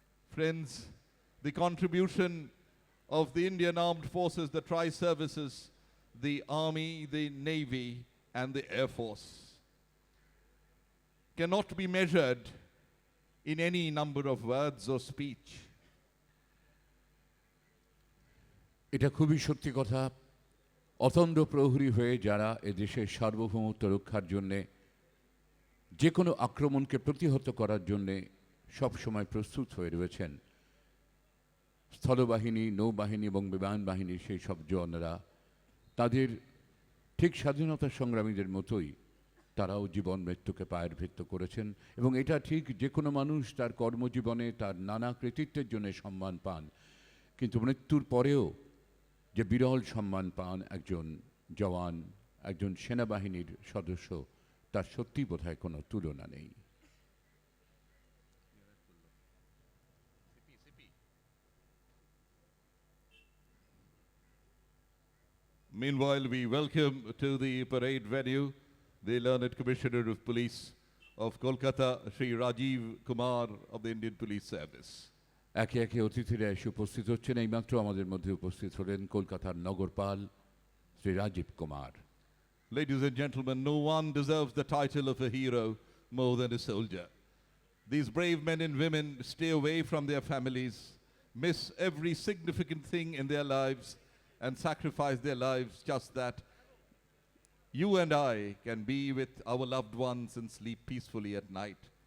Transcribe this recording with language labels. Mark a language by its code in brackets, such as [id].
[en] Friends, the contribution of the Indian Armed Forces, the tri-services, the Army, the Navy, and the Air Force cannot be measured in any number of words or speech. [bn] এটা খুবই সত্যি কথা। অতন্দ্র প্রহরী হয়ে যারা এদেশের সার্বভৌমত্ব রক্ষার জন্যে যে কোনো আক্রমণকে প্রতিহত করার জন্যে সবসময় প্রস্তুত হয়ে রয়েছেন, স্থলবাহিনী, নৌবাহিনী এবং বিমান বাহিনীর সেই সব জওয়ানরা, তাদের ঠিক স্বাধীনতা সংগ্রামীদের মতোই তারাও জীবন মৃত্যুকে পায়ের ভৃত্য করেছেন, এবং এটা ঠিক যে কোনো মানুষ তার কর্মজীবনে তার নানা কৃতিত্বের জন্য সম্মান পান, কিন্তু মৃত্যুর পরেও যে বিরল সম্মান পান একজন জওয়ান, একজন সেনাবাহিনীর সদস্য, তার সত্যি বোধহয় কোনো তুলনা নেই। [en] Meanwhile, we welcome to the parade venue the Learned Commissioner of Police of Kolkata, Shri Rajiv Kumar of the Indian Police Service. [bn] একে একে অতিথিরা এসে উপস্থিত হচ্ছেন। এইমাত্র আমাদের মধ্যে উপস্থিত হলেন কলকাতার নগরপাল Shri Rajib Kumar. [en] Ladies and gentlemen, no one deserves the title of a hero more than a soldier. These brave men and women stay away from their families, miss every significant thing in their lives, and sacrifice their lives just that you and I can be with our loved ones and sleep peacefully at night.